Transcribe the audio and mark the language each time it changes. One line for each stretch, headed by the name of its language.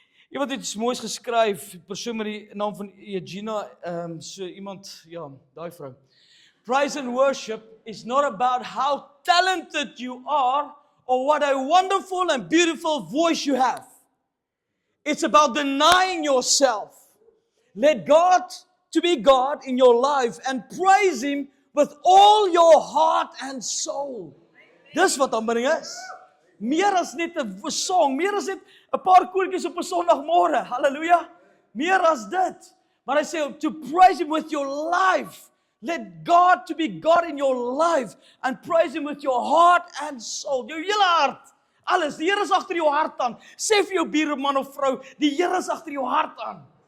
Afrikaans: Iemand het iets moois geskryf, persoon met die naam van Eugenia, so iemand, ja, daai vrou.
English: Praise and worship is not about how talented you are or what a wonderful and beautiful voice you have. It's about denying yourself. Let God to be God in your life and praise Him with all your heart and soul.
Afrikaans: Dis wat aanbidding is. Meer as net 'n song, meer as net 'n paar koortjies op 'n Sondagmôre. Halleluja. Meer as dit. Maar hy sê
English: to praise Him with your life. Let God to be God in your life and praise Him with your heart and soul.
Afrikaans: Jou hele hart. Alles. Die Here is agter jou hart aan. Sê vir jou buurman of vrou, die Here is agter jou hart aan.